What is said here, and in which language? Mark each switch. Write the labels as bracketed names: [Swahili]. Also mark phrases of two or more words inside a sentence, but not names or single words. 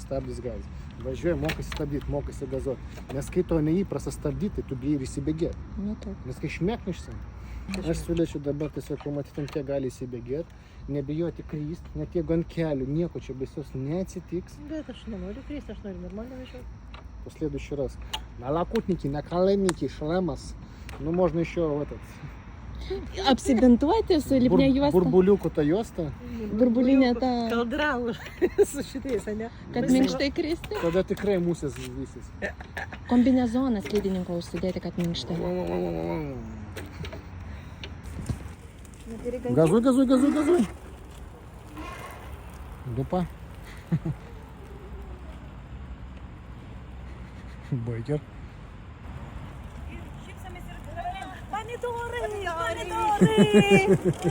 [Lithuanian] Važiuoja, mokasi stabdyti, mokasi gazuoti. Nes kai to neįprasta stabdyti, tu bijai ir įsibėgėti. Nu, taip. Nes kai šmėknišsi, aš siūlyčiau dabar tiesiog pamatyti, kiek gali įsibėgėti, nebijoti kryst, net jeigu ant kelių nieko čia baisaus neatsitiks. Bet aš nenoriu kristi, aš noriu normaliai važiuoti. [Russian] В следующий раз. Налокотники, наколенники, шлемас. Ну, можно еще этот... [Lithuanian] Apsibintuoti su lipnia juosta. Burbuliukų ta juosta. Burbulinė ta, Kaldra su šitais, ne? kad minkštai kristi. Tada tikrai musės vysis. Kombinezoną slidininko užsidėti, kad minkštai. [Russian] Газуй. Дупа. Байкер. Помидоры!